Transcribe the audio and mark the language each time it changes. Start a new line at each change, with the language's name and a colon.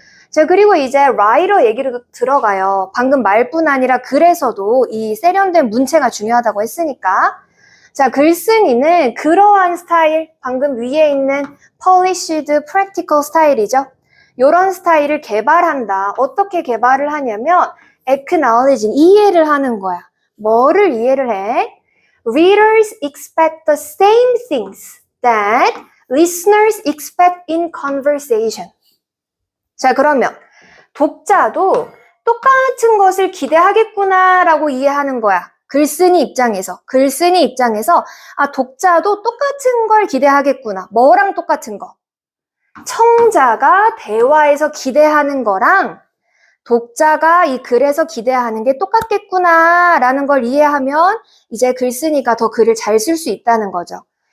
Korean: 자, 그리고 이제 writer 얘기로 들어가요. 방금 말뿐 아니라 글에서도 이 세련된 문체가 중요하다고 했으니까. 자, 글쓴이는 그러한 스타일, 방금 위에 있는 polished practical 스타일이죠. 이런 스타일을 개발한다. 어떻게 개발을 하냐면 acknowledging, 이해를 하는 거야. 뭐를 이해를 해?
English: Readers expect the same things that listeners expect in conversation.
Korean: 자, 그러면 독자도 똑같은 것을 기대하겠구나라고 이해하는 거야. 글쓴이 입장에서. 아, 독자도 똑같은 걸 기대하겠구나. 뭐랑 똑같은 거? 청자가 대화에서 기대하는 거랑 독자가 이 글에서 기대하는 게 똑같겠구나라는 걸 이해하면 이제 글쓴이가 더 글을 잘 쓸 수 있다는 거죠.